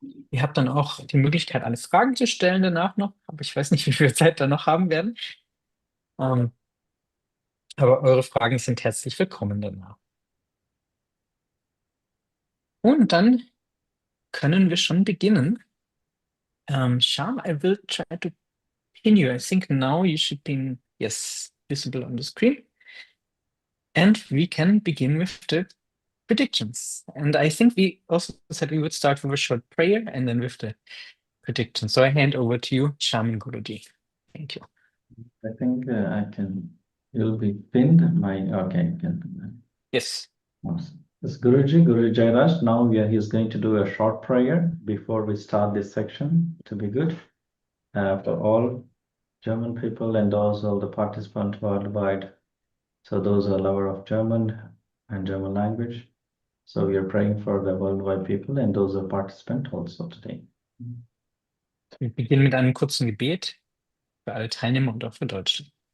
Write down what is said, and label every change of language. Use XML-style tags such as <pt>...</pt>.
<de>Ihr habt dann auch die Möglichkeit, alle Fragen zu stellen danach noch, aber ich weiß nicht, wie viel Zeit wir noch haben werden. Aber eure Fragen sind herzlich willkommen danach. Und dann können wir schon beginnen.</de> <en>Sham, I will try to pin you. I think now you should be, yes, visible on the screen. And we can begin with the predictions. And I think we also said we would start with a short prayer and then with the predictions. So I hand over to you, Shaman Guruji. Thank you. I think you'll be pinned. Okay. Yes. Awesome. This Guruji Jairaj. Now he's going to do a short prayer before we start this section to be good. For all German people and also the participants worldwide. So those are lover of German and German language. So we are praying for the worldwide people and those are participants also today.</en> <de>Wir beginnen mit einem kurzen Gebet für alle Teilnehmer und auch für Deutschland.</de>